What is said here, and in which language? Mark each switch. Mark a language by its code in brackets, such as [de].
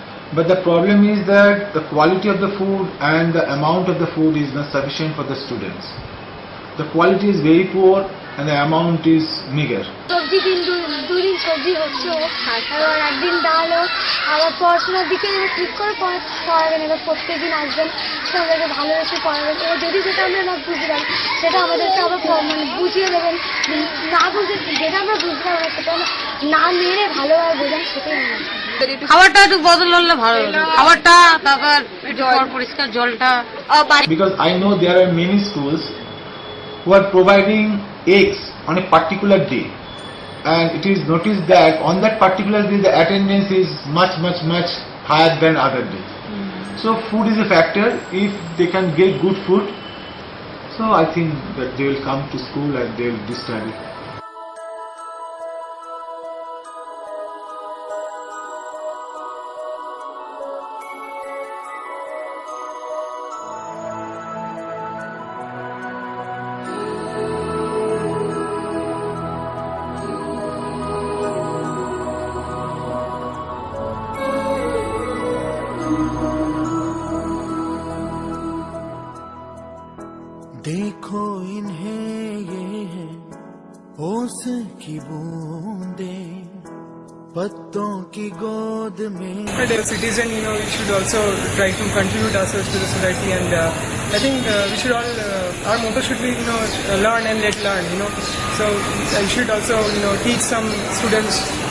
[en] But the problem is that the quality of the food and the amount of the food is not sufficient for the students. The quality is very poor and the amount is meager. [bn] সবজি দুদিন সবজি হচ্ছে, আবার একদিন ডাল হোক, আবার পড়াশোনার দিকে ঠিক করে পড়াবেন, এবার প্রত্যেকদিন আসবেন, আমাদেরকে ভালোবেসে পড়াবেন। এবার যদি যেটা আমরা না বুঝলাম সেটা আমাদেরকে আবার মানে বুঝিয়ে দেবেন, না বুঝে যেটা আমরা বুঝলাম না সেটা না মেরে ভালোভাবে বোঝান, সেটাই আমরা। খাবারটা একটু বদল হলে ভালো হতো, খাবারটা, তারপর পরিষ্কার জলটা। [en] Because I know there are many schools who are providing eggs on a particular day, and it is noticed that on that particular day the attendance is much higher than other days. So food is a factor. If they can get good food, so I think that they will come to school and they will do study. [hi] देखो इन्हें ये है ओस की बूंदे पत्तों की गोद में। [en] As a citizen, we should also try to contribute ourselves to the society, and I think we should all, our motto should be, learn and let learn, So I should also, teach some students.